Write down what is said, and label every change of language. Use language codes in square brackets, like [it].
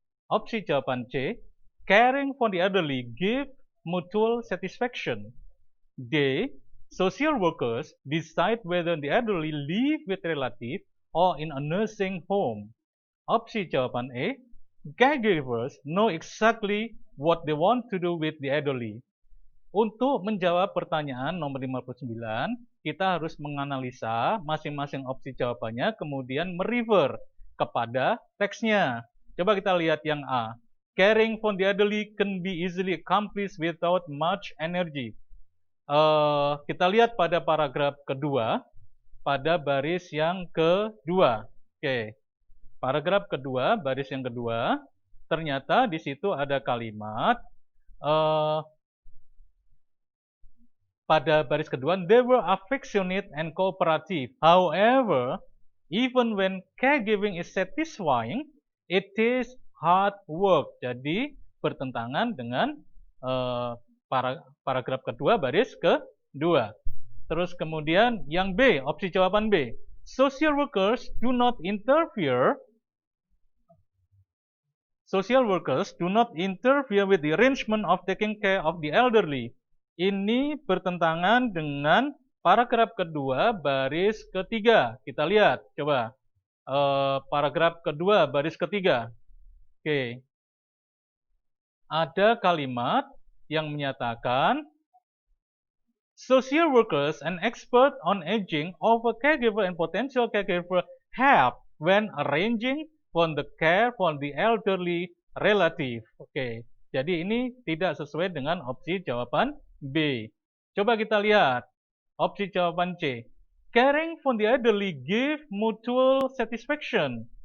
[id] Opsi jawaban [en] C. Caring for the elderly give mutual satisfaction. D. Social workers decide whether the elderly live with relatives or in a nursing home. [id] Opsi jawaban [en] E. Caregivers know exactly what they want to do with the elderly. [id] Untuk menjawab pertanyaan nomor 59, kita harus menganalisa masing-masing opsi jawabannya, kemudian merefer kepada teksnya. Coba kita lihat yang A. [en] Caring for the elderly can be easily accomplished without much energy. [id] Kita lihat pada paragraf kedua, pada baris yang kedua. Oke, paragraf kedua, baris yang kedua, ternyata di situ ada kalimat, pada baris kedua, [en] they were affectionate and cooperative. However, even when caregiving is satisfying, it is hard work. [id] Jadi bertentangan dengan paragraf kedua, baris kedua. Terus kemudian yang B, opsi jawaban B. [en] Social workers do not interfere. Social workers do not interfere with the arrangement of taking care of the elderly. [id] Ini bertentangan dengan paragraf kedua, baris ketiga. Kita lihat, coba. Paragraf kedua, baris ketiga. Oke. Ada kalimat yang menyatakan, [en] social workers and expert on aging offer caregiver and potential caregiver help when arranging for the care for the elderly relative. [id] Oke. Jadi ini tidak sesuai dengan opsi jawaban B. Coba kita lihat opsi jawaban C. [en] Caring for the elderly give mutual satisfaction.